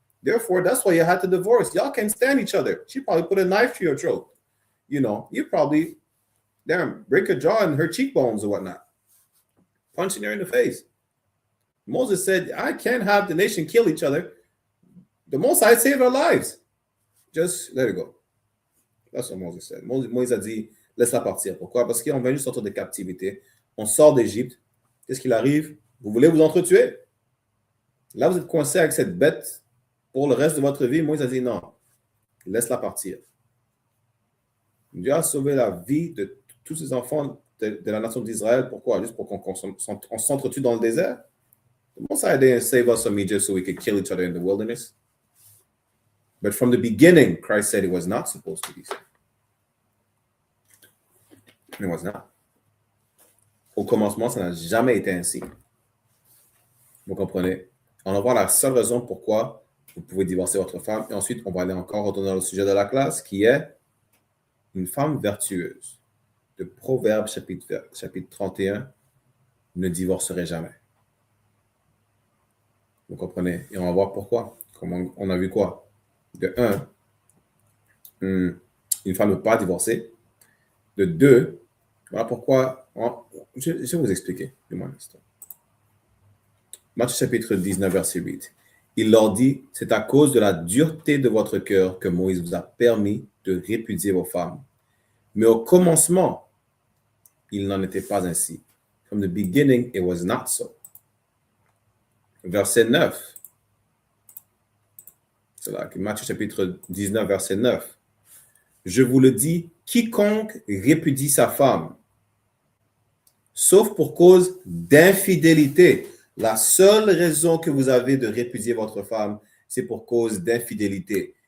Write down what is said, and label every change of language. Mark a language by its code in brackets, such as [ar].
[en] Therefore, that's why you had to divorce. Y'all can't stand each other. She probably put a knife to your throat. You probably, break her jaw and her cheekbones or whatnot. Punching her in the face. Moses said, I can't have the nation kill each other. The Most High saved our lives. Just let it go. That's what Moses said. [fr] Moïse a dit, laisse-la partir. Pourquoi? Parce qu'on vient juste sortir de captivité. On sort d'Égypte. Qu'est-ce qu'il arrive? Vous voulez vous entretuer. Là, vous êtes coincé avec cette bête pour le reste de votre vie. Moïse a dit, non, laisse-la partir. Dieu a sauvé la vie de tous ces enfants de la nation d'Israël. Pourquoi? Juste pour qu'on s'entretue dans le désert? [en] Most High didn't save us from Egypt so we could kill each other in the wilderness. But from the beginning, Christ said it was not supposed to be so. It was not. [fr] Au commencement, ça n'a jamais été ainsi. Vous comprenez? On va voir la seule raison pourquoi vous pouvez divorcer votre femme. Et ensuite, on va aller encore retourner dans le sujet de la classe qui est une femme vertueuse. De Proverbes chapitre 31, ne divorcerai jamais. Vous comprenez? Et on va voir pourquoi. Comment on a vu quoi? De 1, une femme ne peut pas divorcer. De 2, voilà pourquoi. Je vais vous expliquer. Dis-moi un instant. Matthieu chapitre 19, verset 8. Il leur dit, c'est à cause de la dureté de votre cœur que Moïse vous a permis de répudier vos femmes. Mais au commencement, il n'en était pas ainsi. [en] From the beginning, it was not so. [fr] Verset 9. C'est là, Matthieu chapitre 19, verset 9. Je vous le dis, quiconque répudie sa femme, sauf pour cause d'infidélité. La seule raison que vous avez de répudier votre femme, c'est pour cause d'infidélité.